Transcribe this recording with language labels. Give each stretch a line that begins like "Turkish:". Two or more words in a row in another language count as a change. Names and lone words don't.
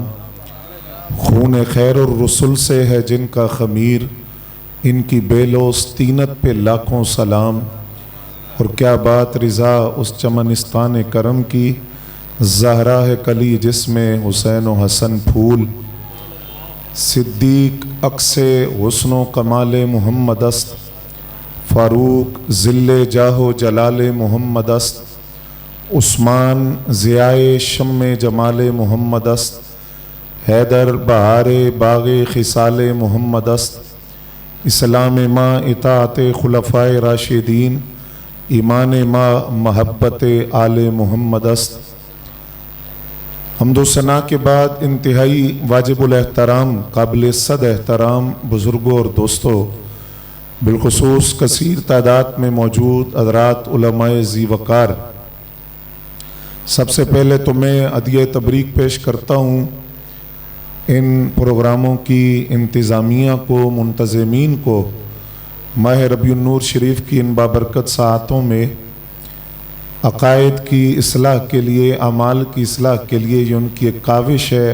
Urdu: خون خیر الرسل سے ہے جن کا خمیر، ان کی بیلوس طینت پہ لاکھوں سلام۔ اور کیا بات رضا اس چمنستان کرم کی، زہرا ہے کلی جس میں حسین و حسن پھول۔
Persian: صدیق عکس حسن و کمال محمد است، فاروق ذل جاہ و جلال محمد است۔ عثمان ضیائے شم جمال محمد است، حیدر بہار باغ خصال محمد است۔ اسلام ما اطاعت خلفائے راشدین، ایمان ما محبت آل محمد است۔
Urdu: حمد و ثنا کے بعد انتہائی واجب الاحترام، قابل صد احترام بزرگوں اور دوستوں، بالخصوص کثیر تعداد میں موجود حضرات علماء ذی وقار، سب سے پہلے تو میں عدیہ تبریک پیش کرتا ہوں ان پروگراموں کی انتظامیہ کو، منتظمین کو، ماہ ربیع النور شریف کی ان بابرکت ساعتوں میں عقائد کی اصلاح کے لیے، اعمال کی اصلاح کے لیے یہ ان کی ایک کاوش ہے۔